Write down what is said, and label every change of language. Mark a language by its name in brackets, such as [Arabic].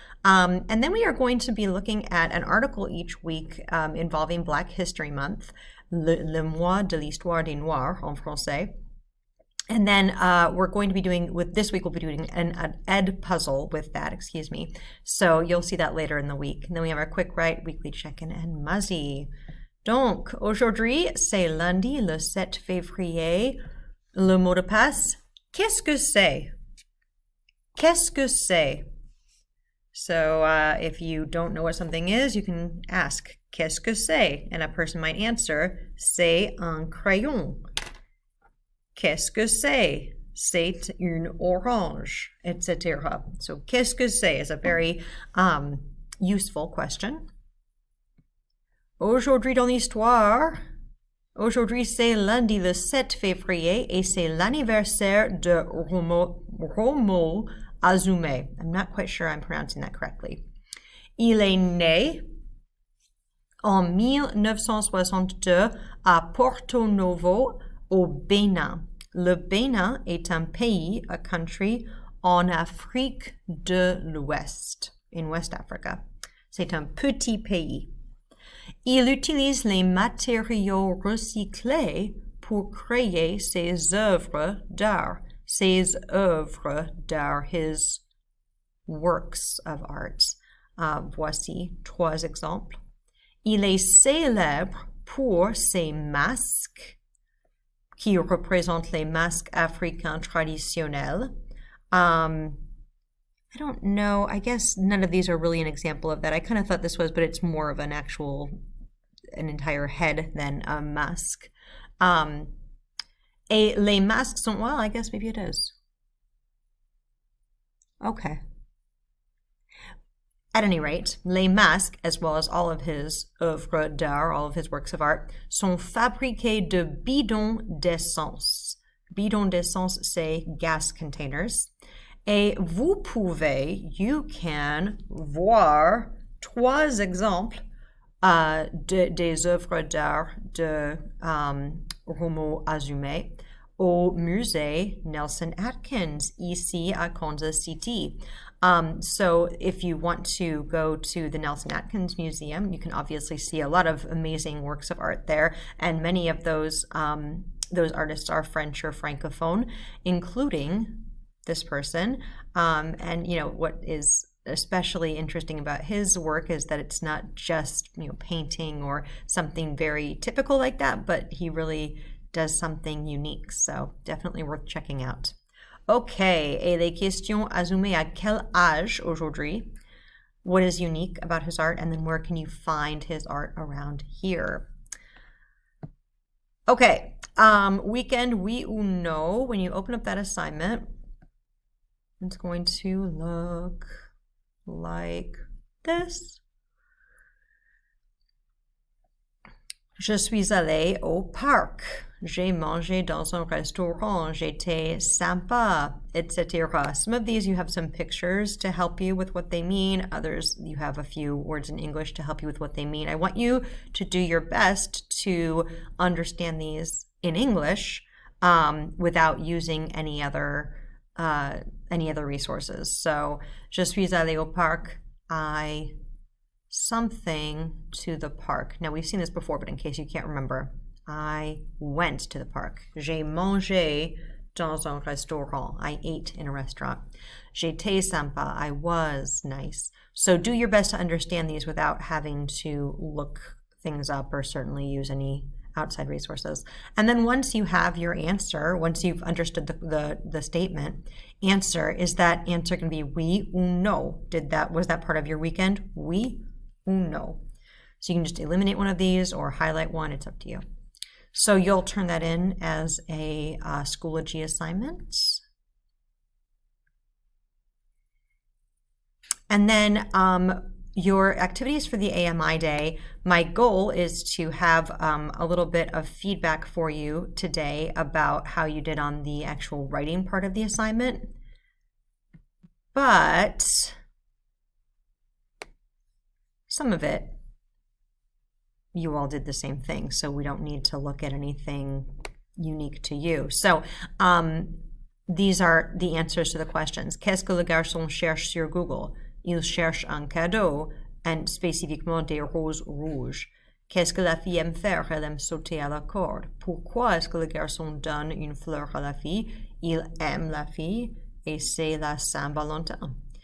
[English] And then we are going to be looking at an article each week involving Black History Month, [French] le mois de l'histoire des Noirs en français. [English] And then we're going to be doing, with this week, we'll be doing an ed puzzle with that, So you'll see that later in the week. And then we have our quick write, weekly check-in, and Muzzy. [French] Donc, aujourd'hui, c'est lundi, le 7 février. Le mot de passe, qu'est-ce que c'est? Qu'est-ce que c'est? So if you don't know what something is, you can ask, qu'est-ce que c'est? [English] And a person might answer, [French] c'est un crayon. Qu'est-ce que c'est? C'est une orange, etc. [English] So, [French] qu'est-ce que c'est [English] is a very useful question. [French] Aujourd'hui dans l'histoire, aujourd'hui c'est lundi le 7 février et c'est l'anniversaire de Romo Azume. [English] I'm not quite sure I'm pronouncing that correctly. [French] Il est né en 1962 à Porto Novo, au Bénin. Le Bénin est un pays, [English] a country, [French] en Afrique de l'Ouest, [English] in West Africa. [French] C'est un petit pays. Il utilise les matériaux recyclés pour créer ses œuvres d'art. Ses œuvres d'art, [English] his works of art. [French] Voici trois exemples. Il est célèbre pour ses masques qui représentent les masques africains traditionnels. [English] I don't know. I guess none of these are really an example of that. I kind of thought this was, but it's more of an entire head than a mask. [French] Et les masques sont, [English] well, I guess maybe it is. Okay. At any rate, [French] les masques, [English] as well as all of his œuvres d'art, all of his works of art, [French] sont fabriqués de bidons d'essence. Bidons d'essence, c'est [English] gas containers. [French] Et [English] you can [French] voir trois exemples des œuvres d'art de Romo Azume au musée Nelson Atkins, ici à Kansas City. [English] So if you want to go to the Nelson Atkins Museum, you can obviously see a lot of amazing works of art there, and many of those artists are French or Francophone, including this person. And what is especially interesting about his work is that it's not just painting or something very typical like that, but he really does something unique. So definitely worth checking out. [French] Okay, et les questions Azume à quel âge aujourd'hui? [English] What is unique about his art? And then where can you find his art around here? Okay, weekend [French] oui ou no. [English] When you open up that assignment, it's going to look like this. [French] Je suis allé au parc. J'ai mangé dans un restaurant. J'étais sympa, etc. [English] Some of these you have some pictures to help you with what they mean. Others you have a few words in English to help you with what they mean. I want you to do your best to understand these in English without using any other resources. So, [French] je suis allé au parc. [English] Something to the park. Now, we've seen this before, but in case you can't remember, I went to the park. [French] J'ai mangé dans un restaurant. [English] I ate in a restaurant. [French] J'étais sympa. [English] I was nice. So do your best to understand these without having to look things up or certainly use any outside resources. And then once you have your answer, once you've understood the statement, answer, is that answer going to be [French] oui ou no? [English] Was that part of your weekend? [French] Oui ou no? [English] So you can just eliminate one of these or highlight one, it's up to you. So you'll turn that in as a Schoology assignment. And then your activities for the AMI day, my goal is to have a little bit of feedback for you today about how you did on the actual writing part of the assignment. But some of it, you all did the same thing, so we don't need to look at anything unique to you. So these are the answers to the questions. [French] Qu'est-ce que le garçon cherche sur Google? Il cherche un cadeau, and spécifiquement des roses rouges. Qu'est-ce que la fille aime faire? Elle aime sauter à la corde. Pourquoi est-ce que le garçon donne une fleur à la fille? Il aime la fille et c'est la Saint-Valentin.